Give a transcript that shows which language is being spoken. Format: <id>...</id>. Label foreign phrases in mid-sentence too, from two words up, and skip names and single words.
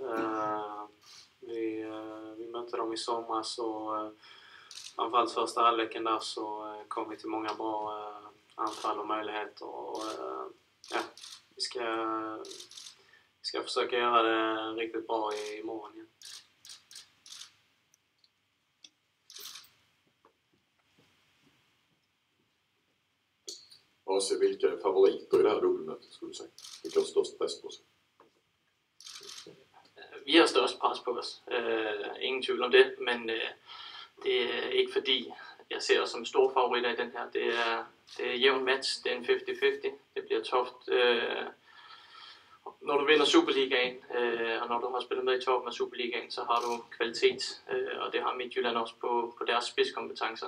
<sv>Vi mötte dem i somras och framförallt första halvleken där så kom vi till många bra anfall och möjligheter och vi ska försöka göra det riktigt bra imorgon igen. Och så vilka är favoriter i det här dubbelmötet skulle du säga? Vilka har störst press på sig?</sv> <da>Vi har størst pres på os. Ingen tvivl om det, men det er ikke fordi jeg ser os som store favoritter i den her. Det er jævn match, det er en 50-50. Det bliver toft. Når du vinder Superligaen, og når du har spillet med i toppen af Superligaen, så har du kvalitet, og det har Midtjylland også på deres spidskompetencer.</da>